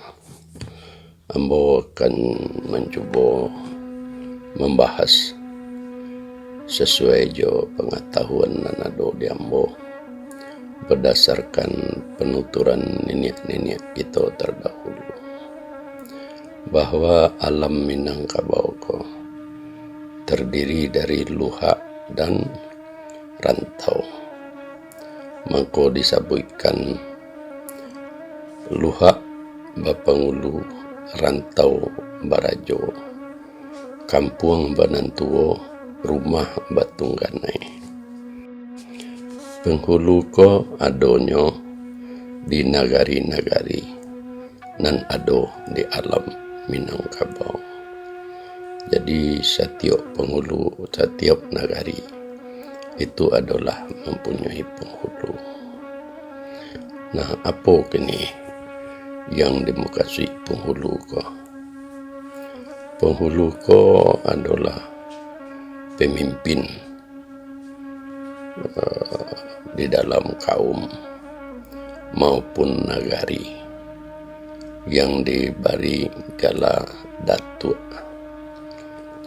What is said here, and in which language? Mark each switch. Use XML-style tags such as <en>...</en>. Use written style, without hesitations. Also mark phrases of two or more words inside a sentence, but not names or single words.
<min>ambo akan mencoba membahas sesuai jo pengetahuan dan ado di ambo berdasarkan penuturan nenek-nenek kita terdahulu, bahwa alam Minangkabau ko terdiri dari luhak dan rantau. Maka disebutkan luhak bapangulu, rantau barajo, kampung banantuo, rumah batungganai. Penghulu ko adonyo di nagari-nagari nan ado di alam Minangkabau.</min> <id>Jadi setiap penghulu, setiap nagari itu adalah mempunyai penghulu. Nah, apa kini yang dimaksud penghulu ko? Penghulu ko adalah pemimpin di dalam kaum maupun nagari yang diberi gelar datuk.</id>